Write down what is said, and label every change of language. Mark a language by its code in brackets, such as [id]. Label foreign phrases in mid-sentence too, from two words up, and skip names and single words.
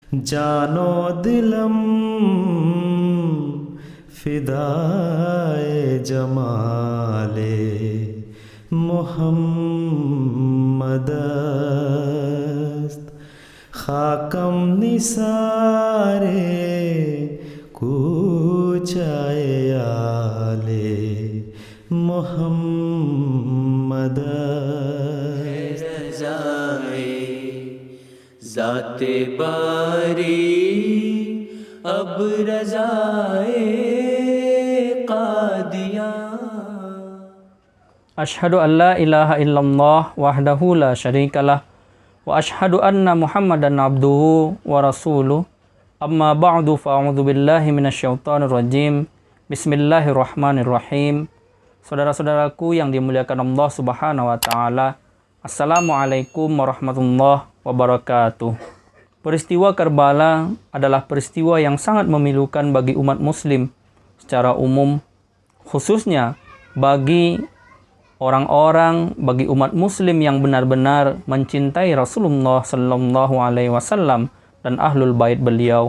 [fa] جان و دلم فدای جمال محمد است خاکم نثار کوچهٔ آل محمد [ur] رضائے ذات باری اب رضائے قادیاں. [ar] أشهد أن لا إله إلا الله وحده لا شريك له وأشهد أن محمدا عبده ورسوله. أما بعد فأعوذ بالله من الشيطان الرجيم. بسم الله الرحمن الرحيم. [id] Saudara-saudaraku yang dimuliakan Allah [ar] سبحانه وتعالى, السلام عليكم ورحمة الله وبركاته. [id] Peristiwa Karbala adalah peristiwa yang sangat memilukan bagi umat muslim secara umum, khususnya bagi orang-orang, bagi umat muslim yang benar-benar mencintai Rasulullah [ar] صلى الله عليه وسلم [id] dan ahlul bait beliau.